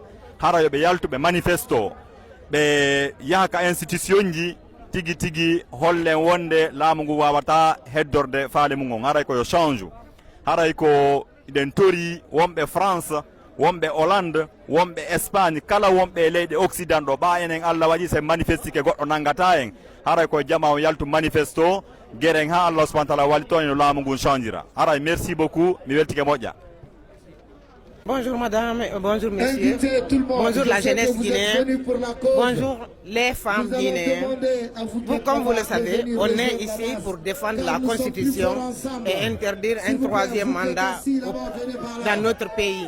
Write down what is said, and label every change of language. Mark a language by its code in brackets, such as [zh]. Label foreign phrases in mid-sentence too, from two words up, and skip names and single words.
[ff] hara yoɓe yaltuɓe manifesto ɓe yaha ka institution ji tigi tigi hollen wonde laamu ngu wawata heddorde faale mum on haray ko yo change haray ko ɗen tori wonɓe France wonɓe Hollande wonɓe Espagne kala wonɓe leyɗe Occident ɗo ɓa enen Allah waɗi se manifestike goɗɗo nangata en haray ko jama on yaltu manifesto gueren ha Allah [ar] سبحانه وتعالى [ff] wali toon no laamu ngun changera haray [fr] merci beaucoup [ff] mi weltike moƴƴa. [fr] Bonjour madame, bonjour monsieur, bonjour la jeunesse guinéenne, bonjour les femmes guinéennes. Comme vous le savez, on est ici pour défendre la constitution et interdire un troisième mandat dans notre pays.